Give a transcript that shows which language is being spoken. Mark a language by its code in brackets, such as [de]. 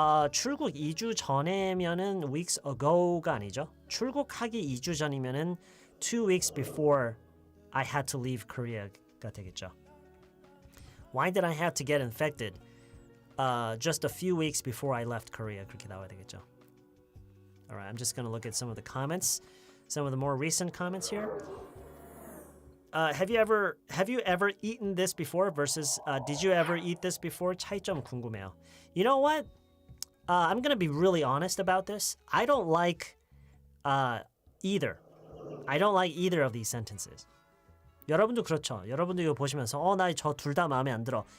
[ko] 출국 2주 전에면은 [en] weeks ago [ko] 가 아니죠. 출국하기 2주 전이면은 [en] 2 weeks before I had to leave Korea [ko] 가 되겠죠. [en] Why did I have to get infected just a few weeks before I left Korea? [ko] 그렇게 나와야 되겠죠. [en] Alright, I'm just going to look at some of the comments. Some of the more recent comments here. Have you ever eaten this before versus did you ever eat this before? [ko] 차이점 궁금해요. [en] You know what? I'm going to be really honest about this. I don't like either. I don't like either of these sentences. [ko] 여러분도 그렇죠. 여러분도 이거 보시면서 나 저 둘 다 마음에 안 들어.